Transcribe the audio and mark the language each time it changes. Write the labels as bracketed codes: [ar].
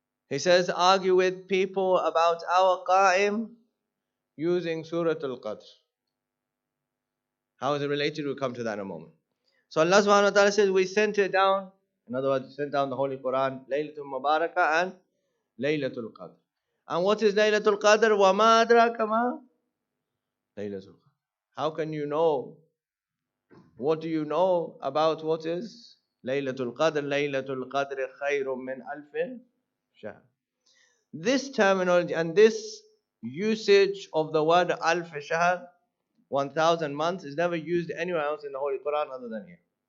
[en] He says, argue with people about our Qa'im using Surah Al-Qadr. How is it related? We'll come to that in a moment. So Allah subhanahu wa ta'ala says, we sent it down. In other words, we sent down the Holy Quran, Laylatul Mubarakah and Laylatul Qadr. And what is Laylatul Qadr? [ar] وَمَا أَدْرَاكَ مَا Laylatul Qadr. [en] How can you know? What do you know about what is Laylatul Qadr? [ar] Laylatul Qadr khayrun min alfin shahr. [en] This terminology and this usage of the word alf shahr, 1,000 months, is never used anywhere else in the Holy Quran other than here.